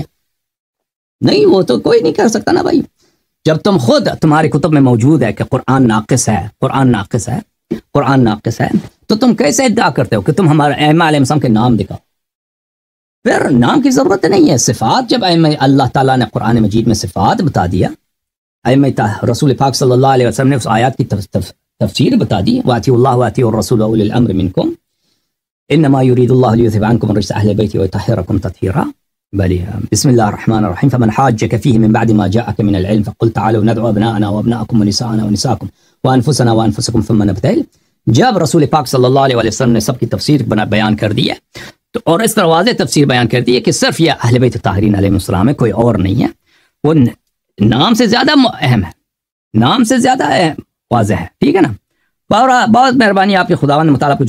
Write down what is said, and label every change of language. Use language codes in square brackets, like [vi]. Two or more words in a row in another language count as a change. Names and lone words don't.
[ur] نہیں، وہ تو کوئی نہیں کر سکتا نا بھائی۔ جب تم خود تمہاری کتب میں موجود ہے کہ قرآن ناقص ہے، قرآن ناقص ہے، قرآن ناقص ہے، تو تم کیسے ادعا کرتے ہو کہ تم ہمارے ائمہ علیہ السلام کے نام دکھاؤ? پھر نام کی ضرورت نہیں ہے. صفات جب اللہ تعالیٰ نے قرآن مجید میں صفات بتا دیا، رسول پاک [ar] صلى الله عليه وسلم [ur] نے اس آیت کی تفسیر بتا دی, [ar] وأطيعوا الله وأطيعوا الرسول وأولي الأمر منكم إنما يريد الله ليذهب عنكم الرجس أهل البيت ويطهركم تطهيرا. بسم الله الرحمن الرحيم. فمن حاجك فيه من بعد ما جاءك من العلم فقل تعالوا ندع أبناءنا وأبناءكم ونساءنا ونساءكم وأنفسنا وأنفسكم ثم نبتهل. [ur] جب رسول پاک [ar] صلى الله عليه وسلم [ur] نے سب کی تفسیر بیان کر دی ہے تو اور اس طرح واضح تفسیر بیان کر دی ہے کہ صرف یہ اہل بیت طاہرین علیہ السلام ہے، کوئی اور نہیں ہے. وہ نام سے زیادہ اہم ہے، نام سے زیادہ واضح ہے. ٹھیک ہے نا. بہت مہربانی آپ کے، خداوند متعال